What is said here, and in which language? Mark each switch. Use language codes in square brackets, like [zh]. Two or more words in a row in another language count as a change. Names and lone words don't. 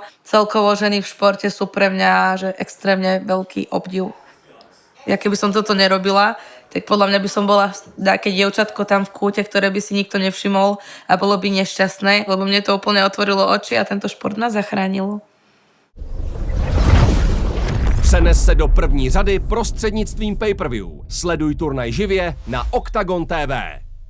[sk] Celkovo ženy v športe sú pre mňa že extrémne veľký obdiv. Ja keby som toto nerobila, tak podľa mňa by som bola také dievčatko tam v kúte, ktoré by si nikto nevšimol a bolo by nešťastné, lebo mne to úplne otvorilo oči a tento šport ma zachránil. [cs] Přenes se do první řady prostřednictvím pay-per-view. Sleduj turnaj živě na Octagon TV.